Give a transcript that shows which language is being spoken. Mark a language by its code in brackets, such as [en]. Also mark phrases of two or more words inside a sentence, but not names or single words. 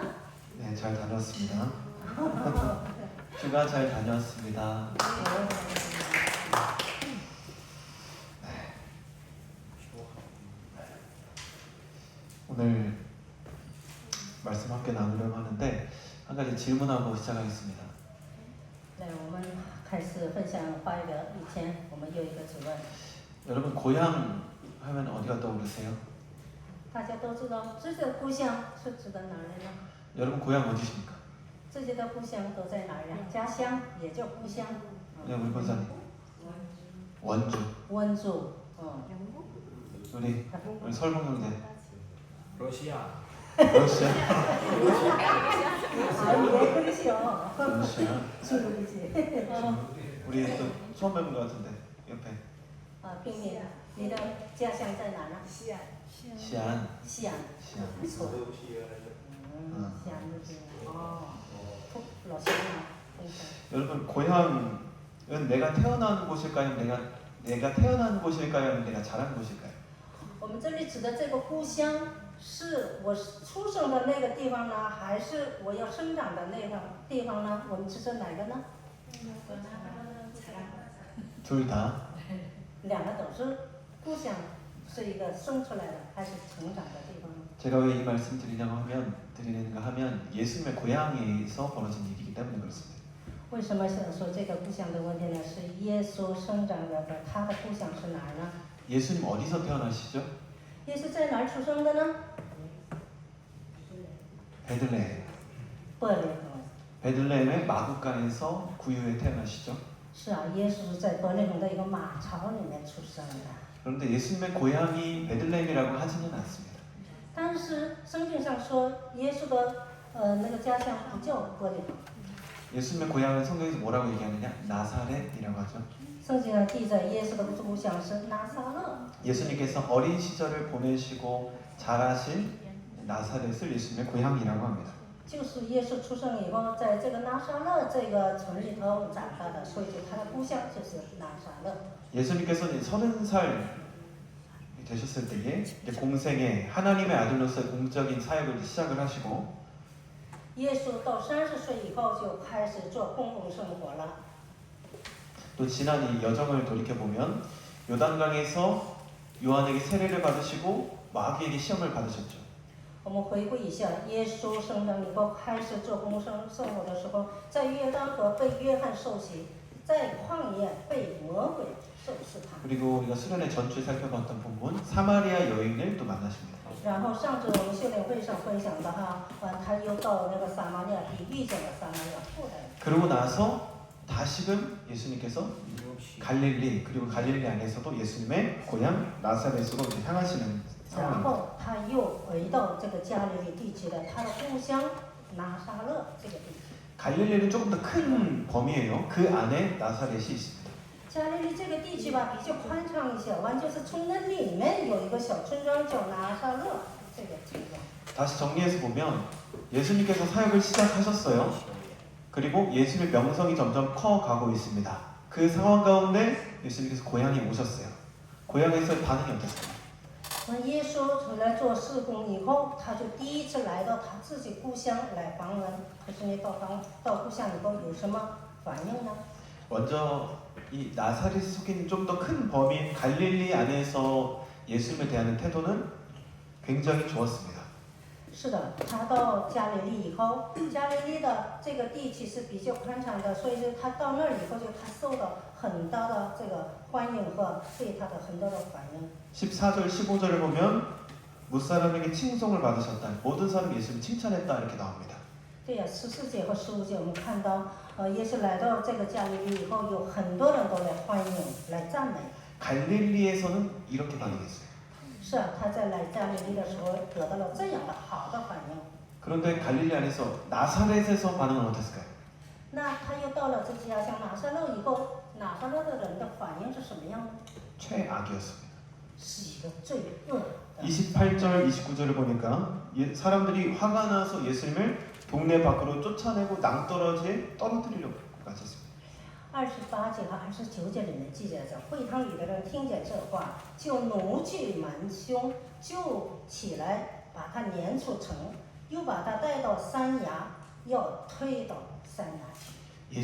[ko] 네, 잘 다녀왔습니다. 휴가 잘 다녀왔습니다. 오늘 말씀 함께 나누려고 하는데 한 가지 질문하고 시작하겠습니다. [zh] 我们开始分享话语的以前，我们有一个主问。 [ko] 여러분 고향 하면 어디가 떠오르세요? [zh] 大家都知道自己的故乡是指的哪里呢？ [ko] 여러분 고향 어디십니까? [zh] 自己的故乡都在哪儿呀？家乡也叫故乡。 [ko] 네, 우리 권사님. 원주. 원주. 우리 설봉 형제. 러시아. 러시아? 아니 왜 그러시오? 러시아. 중국이지. 우리 또 처음 뵙는 것 같은데 옆에. [zh] 冰冰，你的家乡在哪呢？ [ko] 시안. [zh] 西安。 [ko] 시안. [zh] 不错。西安那边。老乡啊。 [ko] 여러분 고향은 내가 태어난 곳일까요? 내가 태어난 곳일까요? 아니면 내가 자란 곳일까요? [zh] 我们这里指的这个故乡，是我出生的那个地方呢，还是我要生长的那个地方呢？我们指的哪个呢？ [ko] 둘 다. [zh] 两个都是故乡。是一个生出来的，还是成长的地方？ [ko] 제가 왜 이 말씀 드리는가 하면 예수님의 고향에서 벌어진 일이기 때문에 그렇습니다. [zh] 为什么想说这个故乡的问题呢？是耶稣生长的，他的故乡是哪儿呢？ [ko] 예수님 어디서 태어나시죠? [zh] 耶稣在哪儿出生的呢？ [ko] 베들레헴. [zh] 伯利恒。 [ko] 베들레헴의 마구간에서 구유에 태어나시죠. [zh] 是啊，耶稣是在伯利恒的一个马槽里面出生的。 [ko] 그런데 예수님의 고향이 베들레헴이라고 하지는 않습니다. [zh] 但是圣经上说，耶稣的那个家乡不叫伯利恒。 [ko] 예수님의 고향은 성경에서 뭐라고 얘기하느냐? 나사렛이라고 하죠. [zh] 圣经上记载耶稣的故乡是拿撒勒。 [ko] 예수님께서 어린 시절을 보내시고 자라신 나사렛을 예수님의 고향이라고 합니다. [zh] 就是耶稣出生以后，在这个拿撒勒这个城里头长大的，所以就他的故乡就是拿撒勒。 [ko] 예수님께서는 30살 되셨을 때에 이제 공생에 하나님의 아들로서의 공적인 사역을 시작을 하시고 [zh] 耶稣到30岁以后就开始做公共生活了。 [ko] 또 지난 이 여정을 돌이켜보면 요단강에서 요한에게 세례를 받으시고 마귀에게 시험을 받으셨죠. [zh] 我们回顾一下，耶稣生长以后开始做公共生活的时候，在约旦河被约翰受洗，在旷野被魔鬼受试探。 [ko] 그리고 우리가 수련의 전주에 살펴봤던 부분 사마리아 여인을 또 만나십니다. [zh] 然后上次我们修炼会上分享的哈，他又到那个撒玛利亚地遇见了撒玛利亚妇人。 [ko] 그러고 나서 다시금 예수님께서 갈릴리 그리고 갈릴리 안에서도 예수님의 고향 나사렛으로 이제 향하시는 [zh] 然 [ko] 상황입니다. [zh] 后他又回到这个加利利地区的他的故乡拿撒勒这个地区。 [ko] 갈릴리는 조금 더 큰 범위예요. 그 안에 나사렛이 있습니다. [zh] 加利利这个地区吧比较宽敞一些，完就是从那里面有一个小村庄叫拿撒勒这个村庄。 [ko] 다시 정리해서 보면 예수님께서 사역을 시작하셨어요. 그리고 예수님의 명성이 점점 커가고 있습니다. 그 상황 가운데 예수님께서 고향에 오셨어요. 고향에서의 반응이 어땠어요? [zh] 那耶稣出来做事工以后，他就第一次来到他自己故乡来访问。可是你到故乡以后有什么反应呢？ [ko] 먼저 이 나사렛에 속해 좀 더 큰 범위인 갈릴리 안에서 예수님을 대하는 태도는 굉장히 좋았습니다. [zh] 是的，他到加利利以后，加利利的这个地区是比较宽敞的，所以说他到那儿以后，就他受到很大的这个欢迎和对他的很多的反应。 [ko] 14절 15절을 보면 무사람에게 칭송을 받으셨다. 모든 사람이 예수를 칭찬했다 이렇게 나옵니다. [zh] 对呀，14节和15节我们看到，耶稣来到这个加利利以后，有很多人都来欢迎、来赞美。 [ko] 갈릴리에서는 이렇게 반응했어요. [zh] 是啊，他在来加利利的时候得到了这样的好的反应。 [ko] 그런데 갈릴리 안에서 나사렛에서 반응은 어땠을까요? [zh] 那他又到了这家乡拿撒勒以后，拿撒勒的人的反应是什么样呢？ [ko] 최악이었습니다. [zh] 是一个罪恶的。 [ko] 28절 29절을 보니까 사람들이 화가 나서 예수님을 동네 밖으로 쫓아내고 낭떠러지에 떨어뜨리려고 하셨습니다. [zh] 28 节和29节里面记载着，会堂里的人听见这话，就怒气满胸，就起来把他撵出城，又把他带到山崖，要推到山崖去。